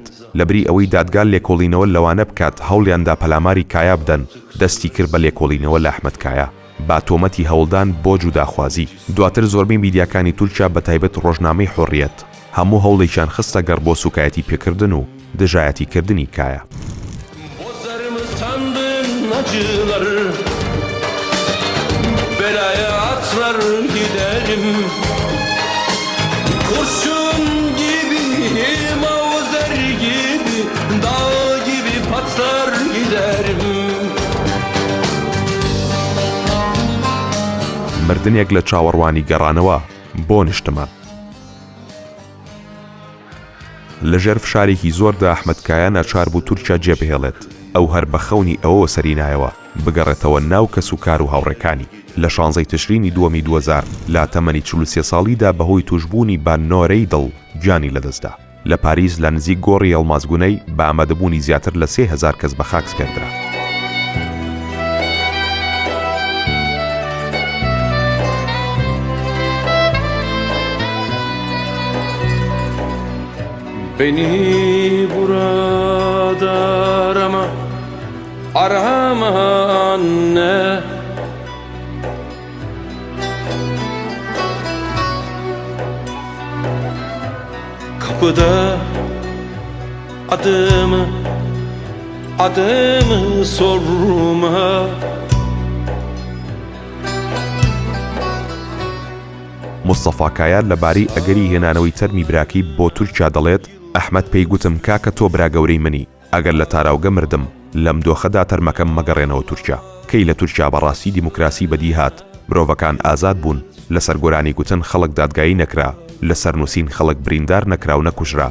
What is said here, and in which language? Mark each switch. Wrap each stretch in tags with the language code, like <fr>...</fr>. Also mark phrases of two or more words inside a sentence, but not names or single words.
<ckb>لەبری ئەوەی دادگال لێکۆڵینەوە لەوانە بکات هەوڵیاندا پەلاماری کایە بدەن، دەستی کرد بە لێکۆڵینەوە لە ئەحمەد کایە با تۆمەتی هەوڵدان بۆ جوداخوازی. دواتر زۆربەی میدیاکانی تورکیا بە تایبەت ڕۆژنامەی حۆڕیەت هەموو هەوڵێکیان خستە گەڕ بۆ سوکایەتی پێکردن و دژایەتیکردنی کایە.</ckb> <tr>Belaya atlar giderim, kurşun gibi, mavzer gibi, dağ gibi patlar giderim.</tr> <ckb>مردنێک لە چاوەڕوانی گەڕانەوە بۆ نیشتمان. لەژێر فشارێکی زۆردا ئەحمەدکایە ناچار بوو تورکیا جێبهێڵێت. ئەو هەر بە خەونی ئەوە سەرینایەوە بگەڕێتەوە ناو کەسوکار و هاوڕێکانی. لە 16 تشرینی دووەمی 2000 لا تەمەنی 43 ساڵیدا بەهۆی توشبوونی بانۆرەی دڵ گیانی لەدەستدا. لە پاریس لە نزیک گۆڕی ئەڵمازگونەی بە ئامادەبوونی زیاتر لە 3000 کەس بە خاک سپێردرا.</ckb> <tr>Beni burada arama anne. Kapıda adımı sorma.</tr> <ckb>مستەفا کایار لەبارەی ئەگەری هێنانەوەی تەرمی براکی بۆ تورکیا دەڵێت ئەحمەد پێی گوتم کاکە تۆ براگەورەی منی، ئەگەر لە تاراوگە مردم لەم دۆخەدا تەرمەکەم مەگەڕێنەوە تورکیا. کەی لە تورکیا بەڕاستی دیموکراسی بەدی هات، مرۆڤەکان ئازاد بوون، لەسەر گۆرانی گوتن خەڵک دادگایی نەکرا، لەسەر نووسین خەڵک بریندار نەکرا و نەکوژرا.</ckb>